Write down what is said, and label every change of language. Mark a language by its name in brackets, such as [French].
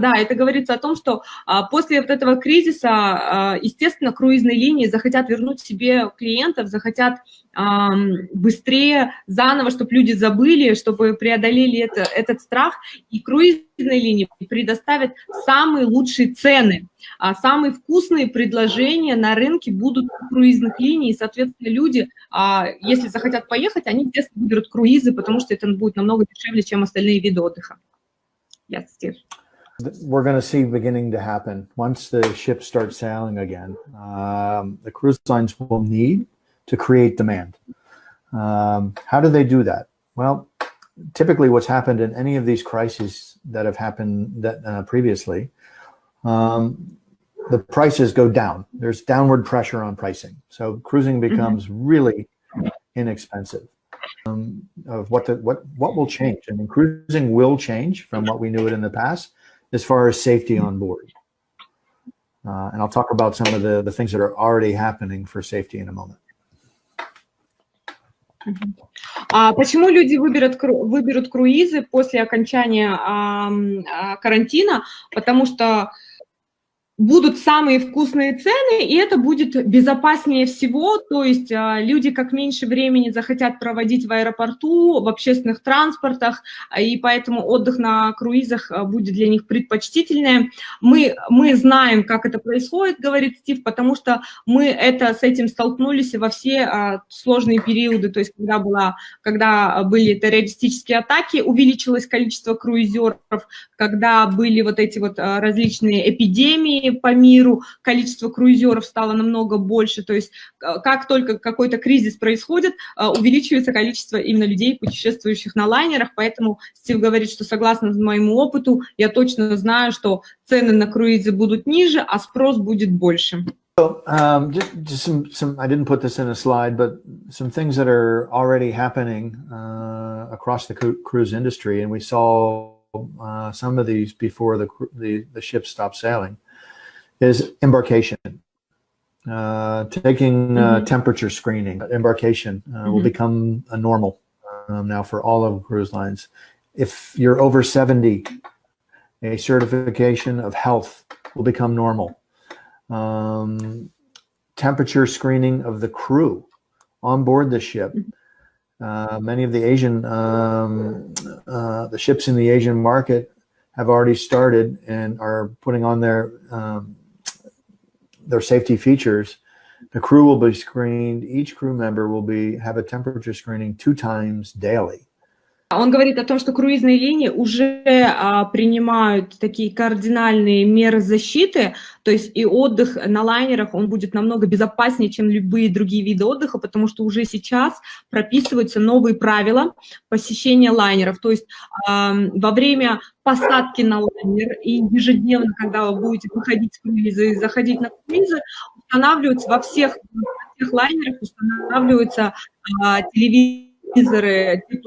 [Russian] Да, это говорится о том, что после вот этого кризиса, естественно, круизные линии захотят вернуть себе клиентов, захотят быстрее, заново, чтобы люди забыли, чтобы преодолели этот страх, и круизные линии предоставят самые лучшие цены, самые вкусные предложения на рынке будут у круизных линий, и, соответственно, люди, если захотят поехать, они, естественно, выберут круизы, потому что это будет намного дешевле, чем остальные виды отдыха. [English] Yes, Steve. We're going to see beginning to happen once the ships start sailing again. The cruise lines will need to create demand. How do they do that? Well, typically what's happened in any of these crises that have happened previously, the prices go down. There's downward pressure on pricing. So cruising becomes really inexpensive. Of what will change? I mean, cruising will change from what we knew it in the past as far as safety on board. And I'll talk about some of the things that are already happening for safety in a moment. [Russian] Почему люди выберут круизы после окончания карантина? Потому что будут самые вкусные цены, и это будет безопаснее всего, то есть люди как меньше времени захотят проводить в аэропорту, в общественных транспортах, и поэтому отдых на круизах будет для них предпочтительнее. Мы знаем, как это происходит, говорит Стив, потому что мы с этим столкнулись во все сложные периоды, то есть когда были террористические атаки, увеличилось количество круизеров, когда были вот эти вот различные эпидемии по миру, количество круизеров стало намного больше, то есть как только какой-то кризис происходит, увеличивается количество именно людей, путешествующих на лайнерах, поэтому Стив говорит, что согласно моему опыту, я точно знаю, что цены на круизы будут ниже, а спрос будет больше. [English] So, just some, I didn't put this in a slide, but some things that are already happening across the cruise industry, and we saw some of these before the ships stopped sailing, is embarkation. Taking temperature screening. Embarkation will become a normal now for all of cruise lines. If you're over 70, a certification of health will become normal. Temperature screening of the crew on board the ship. Many of the Asian, the ships in the Asian market have already started and are putting on their safety features. The crew will be screened. Each crew member will have a temperature screening 2 times daily. [Russian] Он говорит о том, что круизные линии уже принимают такие кардинальные меры защиты, то есть и отдых на лайнерах, он будет намного безопаснее, чем любые другие виды отдыха, потому что уже сейчас прописываются новые правила посещения лайнеров, то есть во время посадки на лайнер и ежедневно, когда вы будете выходить с круиза и заходить на круизы, устанавливаются во всех лайнерах устанавливаются телевизоры,